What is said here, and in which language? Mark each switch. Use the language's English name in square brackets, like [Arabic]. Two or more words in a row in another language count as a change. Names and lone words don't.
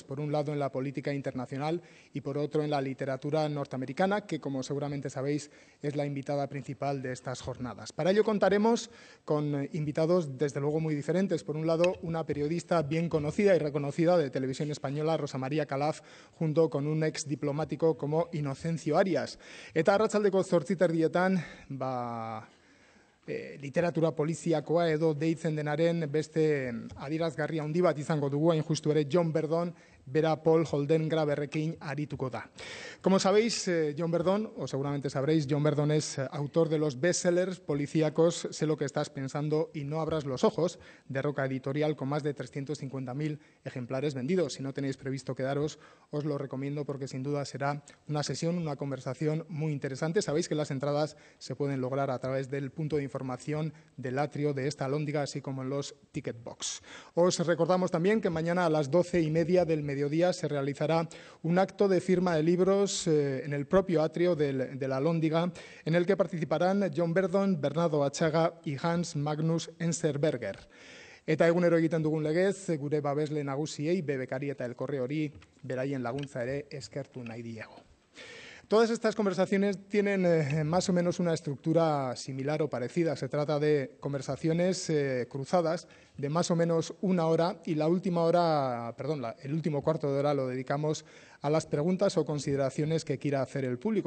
[Spanish] Por un lado en la política internacional y por otro en la literatura norteamericana, que como seguramente sabéis es la invitada principal de estas jornadas. Para ello contaremos con invitados desde luego muy diferentes. Por un lado una periodista bien conocida y reconocida de Televisión Española, Rosa María Calaf, junto con un ex diplomático como Inocencio Arias. [Basque] Eta arratsaldeko 8:00 literatura poliziakoa edo deitzen denaren beste adierazgarri handi bat izango dugu, hain justu ere Jon Verdon, bera Paul Holdengraberrekin arituko da. [Spanish] Como sabéis, Jon Verdon, o seguramente sabréis, Jon Verdon es autor de los bestsellers policíacos Sé lo que estás pensando y no abras los ojos, de Roca Editorial, con más de 350.000 ejemplares vendidos. Si no tenéis previsto quedaros, os lo recomiendo porque sin duda será una sesión, una conversación muy interesante. Sabéis que las entradas se pueden lograr a través del punto de información del atrio de esta Alhóndiga, así como en los ticket box. Os recordamos también que mañana a las 12:30 del mediodía se realizará un acto de firma de libros en el propio atrio de la Alhóndiga, en el que participarán Jon Verdon, Bernardo Atxaga y Hans Magnus Enzensberger. [Basque] Eta egunero egiten dugun legez, gure babesle nagusiei, bebekari eta elkorreori, beraien laguntza ere eskertu nahi diegu. [Spanish] Todas estas conversaciones tienen más o menos una estructura similar o parecida. Se trata de conversaciones cruzadas de más o menos una hora y el último cuarto de hora lo dedicamos a las preguntas o consideraciones que quiera hacer el público.